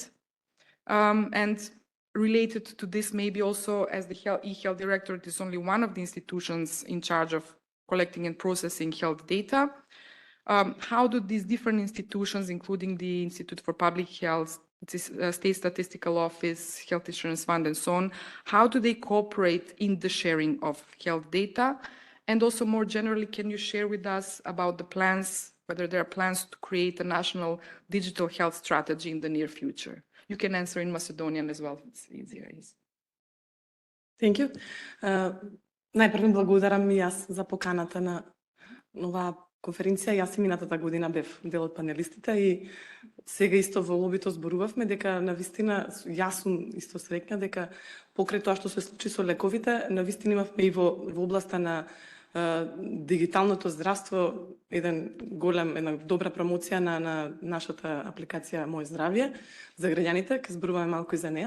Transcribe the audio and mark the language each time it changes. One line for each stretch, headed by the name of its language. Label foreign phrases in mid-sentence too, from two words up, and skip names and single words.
English: And related to this, maybe also, as the e-health directorate is only one of the institutions in charge of collecting and processing health data, how do these different institutions, including the Institute for Public Health, State Statistical Office, Health Insurance Fund, and so on, how do they cooperate in the sharing of health data? And also, more generally, can you share with us about the plans, whether there are plans to create a national digital health strategy in the near future? You can answer in Macedonian as well, it's easier. Thank you.
Macedonian: Најпрво благодарам и јас за поканата на оваа конференција. Јас и минатата година бев дел од панелистите и сега исто во лобито зборувавме дека навистина јас сум исто среќна дека покрај тоа што се случи со лековите, навистина имавме и во областа на дигиталното здравство една добра промоција на нашата апликација Мој здравје за граѓаните, ќе зборуваме малку и за неа.